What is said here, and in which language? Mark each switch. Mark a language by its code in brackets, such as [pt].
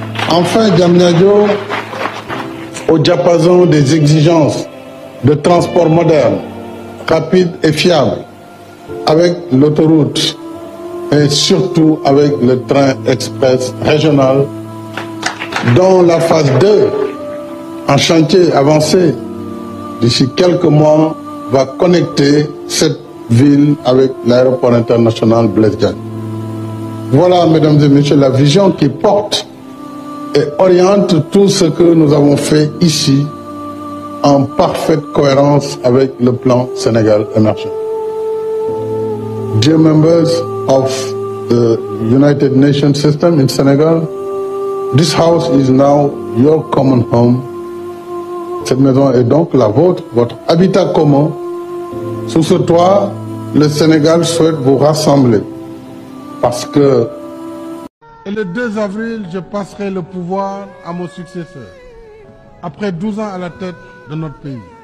[fr] Enfin, Diamniadio, au diapason des exigences de transport moderne, rapide et fiable, avec l'autoroute et surtout avec le train express régional, dont la phase 2, en chantier avancé, d'ici quelques mois, va connecter cette ville avec l'aéroport international Blaise Diagne. Voilà, mesdames et messieurs, la vision qui porte et oriente tout ce que nous avons fait ici en parfaite cohérence avec le plan Sénégal émergent. [en] Dear members of the United Nations system in Senegal, this house is now your common home. [fr] Cette maison est donc la vôtre, votre habitat commun. Sous ce toit, le Sénégal souhaite vous rassembler parce que... Et le 2 avril, je passerai le pouvoir à mon successeur, après 12 ans à la tête de notre pays.